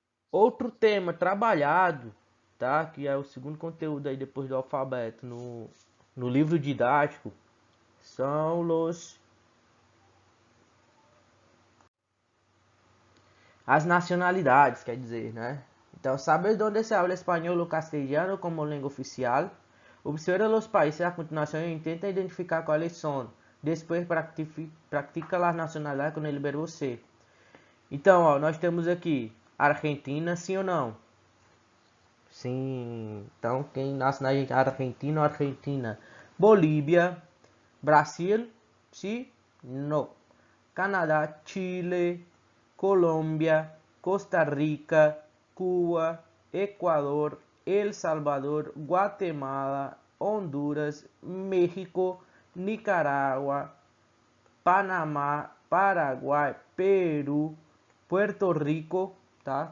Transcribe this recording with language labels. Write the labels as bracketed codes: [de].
[pt] Outro tema trabalhado, tá? Que é o segundo conteúdo aí depois do alfabeto no livro didático, são as nacionalidades, quer dizer, né? [es] Então, ¿sabes dónde se habla español o castellano como lengua oficial? Observa los países a continuación e intenta identificar cuáles son. Después practica las nacionalidades [pt] com o verbo ser. Então, ó, nós temos aqui Argentina, sim ou não? Sim. Então, quem nasce na Argentina ou Argentina? Bolívia, Brasil, sim? Não. Canadá, Chile, Colômbia, Costa Rica, Cuba, Equador, El Salvador, Guatemala, Honduras, México, Nicarágua, Panamá, Paraguai, Peru, Puerto Rico, tá?